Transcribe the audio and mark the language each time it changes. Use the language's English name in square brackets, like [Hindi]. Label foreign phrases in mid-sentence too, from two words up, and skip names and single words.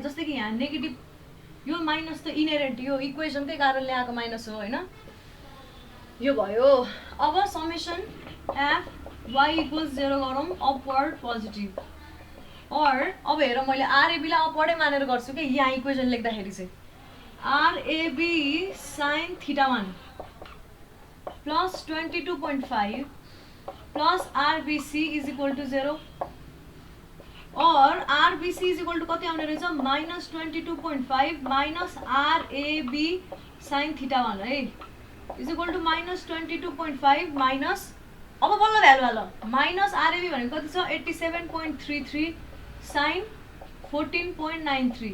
[Nepali] जस्तै कि यहाँ नेगेटिभ यो माइनस त इनहेरेन्ट यो इक्वेसनकै कारणले आएको माइनस हो हैन? यो भयो। [English] अब summation F Y equals 0 गरौँ, upward positive. [Nepali] और अब हेर मैले आरएबी लाई अपवर्डै मानेर गर्छु के यहाँ इक्वेसन लेख्दाखेरि चाहिँ [English] RAB sin theta 1 plus 22.5 plus RBC is equal to 0 [Nepali] और [English] RBC is equal to [Nepali] कति आउने रहेछ? [English] minus 22.5 minus RAB sin theta 1 है is equal to minus 22.5 minus, [Nepali] अब बल्ल भ्यालु हाल, माइनस आरएबी भनेको कति छ? 87.33 sin 14.93।